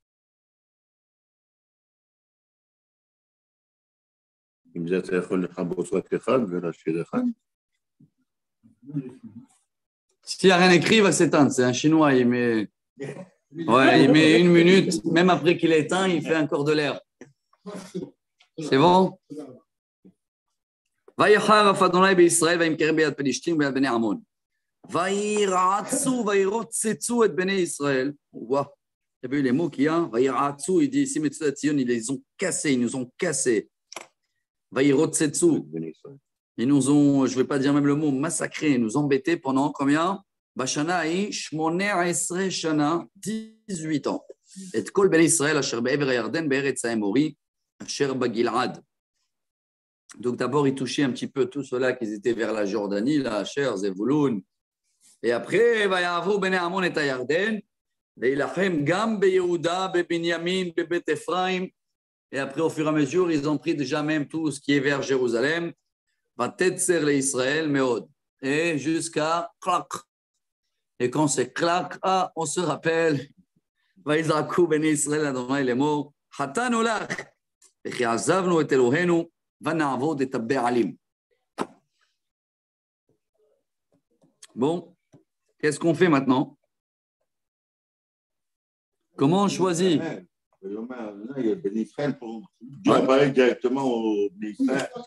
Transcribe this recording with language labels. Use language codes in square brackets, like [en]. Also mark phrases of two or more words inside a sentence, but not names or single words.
[fr] S'il n'y a rien écrit, il va s'éteindre. C'est un Chinois, il met 1 minute. Même après qu'il est éteint, il fait encore de l'air. C'est bon? [he] ויחר אדוני בישראל וימכרם ביד פלישתים וביד בני עמון. וירעצו וירוצצו את בני ישראל. [fr] Wow. Tu as vu les mots qu'il y a? וירעצו, il dit ici, Metzudat Sion, ils les ont cassés, ils nous ont cassés. [he] וירוצצו. [fr] Ils nous ont, je ne vais pas dire même le mot, massacrés, nous embêtés pendant combien? [he] בשנה ההיא 18 שנה, 18 ans. את כל בני ישראל אשר בעבר ירדן בארץ האמורי אשר בגלעד. [fr] Donc d'abord, ils touchaient un petit peu tout cela qui étaient vers la Jordanie, la Asher, Zevulun. Et après, [he] ויעברו בני עמון את ירדן להלחם גם ביהודה בבנימין בבית אפרים. [fr] Et après, au fur et à mesure, ils ont pris déjà même tout ce qui est vers Jérusalem. [he] ותצר לישראל מאד. [fr] Et jusqu'à clac. Et quand c'est clac, on se rappelle. [he] ויזעקו בני ישראל אדוני לאמר. חטאנו לך. וכי עזבנו את אלהינו. [fr] Bon, qu'est-ce qu'on fait maintenant? Comment on choisit? Il y a Ben Israël pour parler directement au Ben Israël.